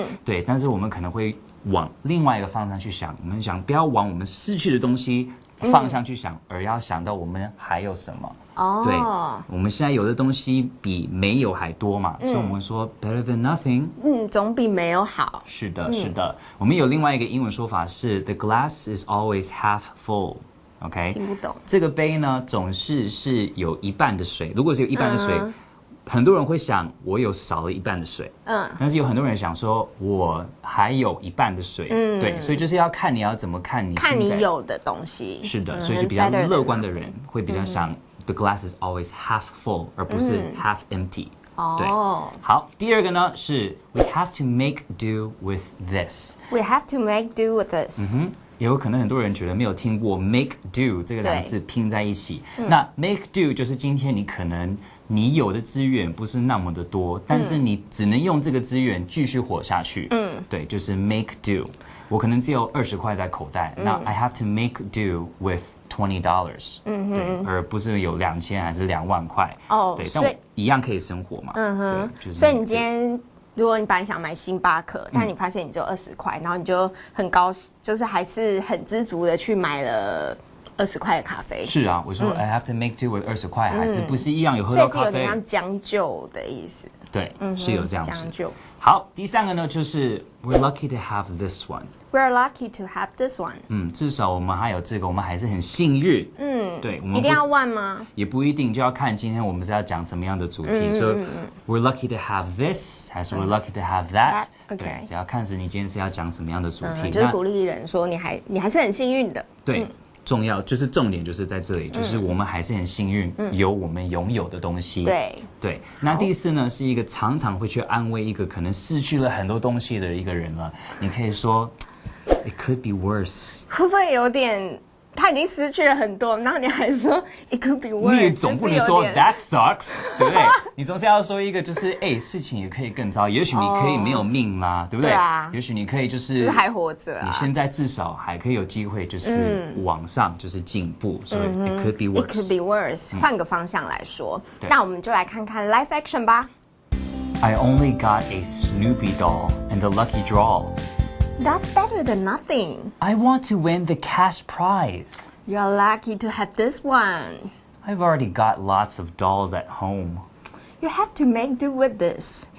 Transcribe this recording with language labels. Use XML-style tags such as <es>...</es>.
<zh>对，但是我们可能会往另外一个方向去想，我们想不要往我们失去的东西方向去想，而要想到我们还有什么。对，我们现在有的东西比没有还多嘛，所以我们说</zh> <en>better than nothing。</en> <zh>总比没有好。是的，是的。我们有另外一个英文说法是</zh> <en>the glass is always half full。</en> <zh>OK，听不懂。这个杯呢，总是有一半的水。如果是有一半的水，很多人会想我有少了一半的水。但是有很多人想说我还有一半的水。对，所以就是要看你要怎么看你有的东西。是的，所以就比较乐观的人会比较想</zh> <en>the glass is always half full，</en> <zh>而不是</zh> <en>half empty。</en> <zh>对，好，第二个呢是</zh> <en>we have to make do with this。we have to make do with this。</en> <zh>也有可能很多人觉得没有听过 make do 这个两个字拼在一起。那 make do 就是今天你可能你有的资源不是那么的多，但是你只能用这个资源继续活下去。对，就是 make do。我可能只有20块在口袋，那</zh> <en>I have to make do with $20。</en> <zh>对，而不是有2000还是2万块。对，但我一样可以生活嘛。对，就是。所以你今天，如果你本来想买星巴克，但你发现你只有20块，然后你就很高兴，就是还是很知足的去买了20块的咖啡。是啊，我说</zh> <en>I have to make do with</en> <zh>20块，还是不是一样有喝到咖啡？所以是有点像将就的意思。对，是有这样子。将就。好，第三个呢，就是</zh> <en>we're lucky to have this one。We're lucky to have this one。</en> <zh>至少我们还有这个，我们还是很幸运。对，我们一定要one吗？也不一定，就要看今天我们是要讲什么样的主题。</zh> <en>所以 we're lucky to have this，</en> <zh>还是</zh> <en>we're lucky to have that？</en> <zh>对，只要看是你今天是要讲什么样的主题。就是鼓励人说你还是很幸运的。对。重要就是重点就是在这里，就是我们还是很幸运有我们拥有的东西。对。那第四呢，是一个常常会去安慰一个可能失去了很多东西的一个人了。你可以说 ，</zh> <en>It could be worse。</en> <zh>会不会有点？他已经失去了很多，然后你还说</zh> <en>it could be worse，</en> <zh>你也总不能说</zh> <en>that sucks，</en> <zh>对不对？你总是要说一个就是事情也可以更糟，也许你可以没有命啦，对不对？对啊，也许你可以就是还活着啊，你现在至少还可以有机会就是往上就是进步，所以</zh> <en>it could be worse。 It could be worse，</en> <zh>换个方向来说，那我们就来看看 live action 吧。</zh> <en>I only got a Snoopy doll and the lucky draw。That's better than nothing. I want to win the cash prize. You're lucky to have this one. I've already got lots of dolls at home. You have to make do with this.</en>